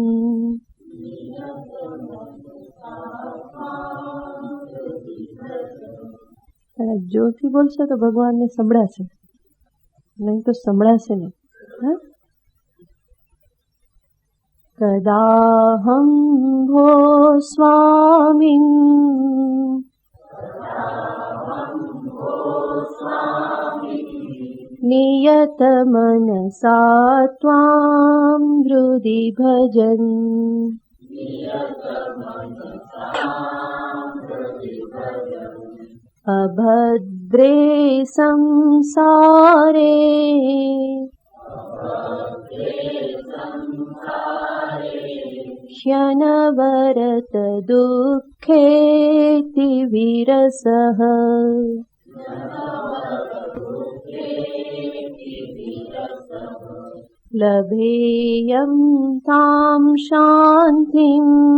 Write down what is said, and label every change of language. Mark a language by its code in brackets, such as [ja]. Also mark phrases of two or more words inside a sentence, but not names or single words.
[gu] જોરથી બોલશો તો ભગવાનને સંભળાશે, નહીં તો સંભળાશે નહીં. [sa] કદાહમ ભો સ્વામિન નિયત नियत मनसा त्वां हृदि भजन् अभद्रे संसारे ह्यनवरत दुःखेति विरसः लभेयं तां शान्तिम्